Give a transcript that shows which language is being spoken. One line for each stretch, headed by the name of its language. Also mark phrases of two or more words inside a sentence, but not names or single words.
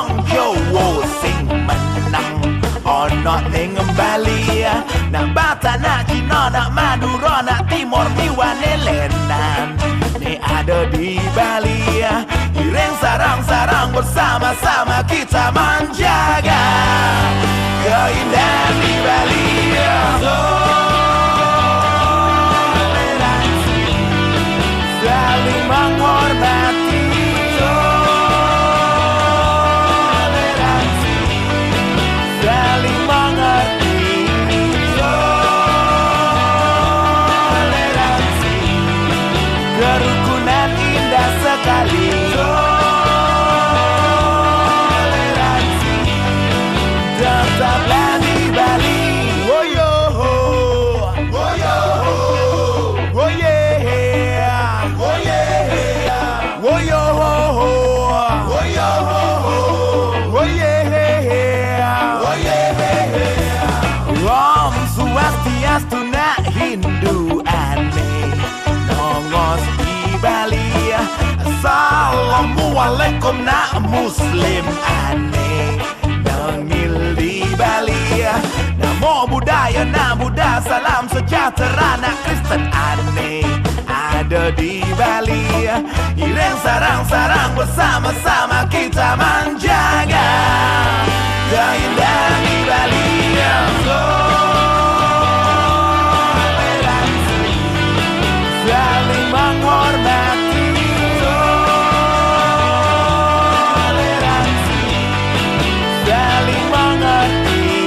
Javanese: Jawa sing menang ono ning Bali.
Balinese: Nak Batak, nak Cina, nak Madura, nak Timur, Miwane, Lenan, ni ada di Bali.
Indonesian: Iring sarang-sarang bersama-sama kita menjaga keindahan di Bali. Toleransi, saling menghormati. Toleransi, saling mengerti. Toleransi, kerukunan indah sekali. Toleransi, tetaplah di Bali. Woyo, woyo, woye, woye, woyo, woyo, woye, woye.
Balinese: Om Swastiastu nak Hindu ane nongos di Bali. Assalamualaikum nak Muslim ane nangil di Bali. Namo Buddhaya nak Buddha,
Indonesian: salam sejahtera
Balinese: nak Kristen ane ada di Bali.
Indonesian: Iring sarang-sarang bersama-sama kita menjaga keindahan di Bali. Toleransi, saling menghormati. Toleransi, saling mengerti.